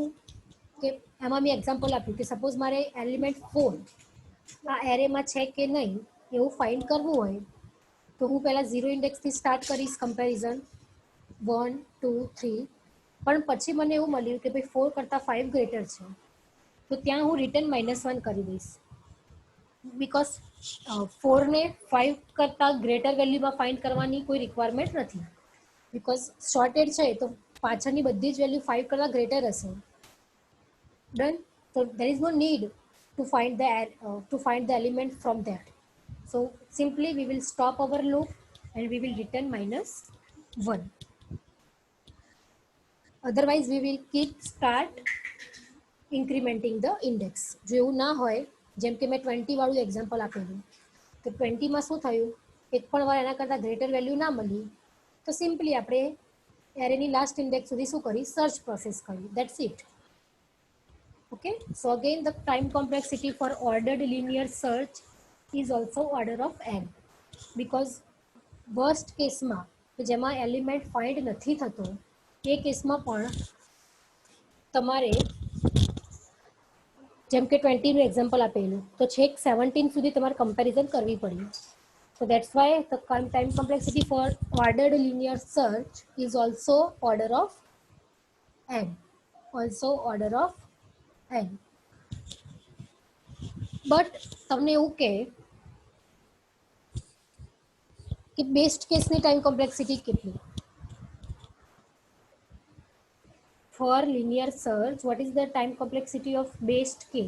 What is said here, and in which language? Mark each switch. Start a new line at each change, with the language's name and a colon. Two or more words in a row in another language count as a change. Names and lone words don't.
Gujarati: કે એમાં મેં એક્ઝામ્પલ આપ્યું કે સપોઝ મારે એલિમેન્ટ 4 આ એરેમાં છે કે નહીં એવું ફાઇન્ડ કરવું હોય તો હું પહેલાં 0
English: indexથી start
Gujarati: કરીશ કમ્પેરિઝન 1 2 3, પણ પછી મને એવું મળ્યું કે ભાઈ 4 કરતાં 5 ગ્રેટર છે તો ત્યાં હું રિટર્ન -1 કરી દઈશ. બિકોઝ 4ને 5 કરતાં
English: greater valueમાં
Gujarati: ફાઇન્ડ કરવાની કોઈ રિક્વાયરમેન્ટ નથી. બિકોઝ શોર્ટેડ છે તો પાછળની બધી જ વેલ્યુ 5 કરતાં ગ્રેટર હશે.
English: Done. So there is no need to find the element from that. So simply we will stop our loop and we will return -1. Otherwise we will keep start incrementing the index.
Gujarati: જો એવું ના હોય, જેમ કે મેં 20 વાળું એક્ઝામ્પલ આપેલું તો 20માં શું થયું? એક પણ વાર એના કરતાં
English: greater value
Gujarati: ના મળી તો સિમ્પલી આપણે એરેની
English: last index
Gujarati: સુધી શું કરી?
English: search process
Gujarati: કરી.
English: that's it. Okay, so again the time complexity for ordered linear search is also order of n, because worst case
Gujarati: માં જેમાં એલિમેન્ટ ફાઇન્ડ નથી થતો એ કેસમાં પણ તમારે જેમ કે 20નું એક્ઝામ્પલ આપેલું તો છેક 17 સુધી તમારે કમ્પેરિઝન કરવી પડી.
English: So that's why the time complexity for ordered linear search is also order of n. Also order of n.
Gujarati: બટ તમને એવું કે
English: best caseની time complexity
Gujarati: કેટલી?
English: for linear search what is the time complexity of best case?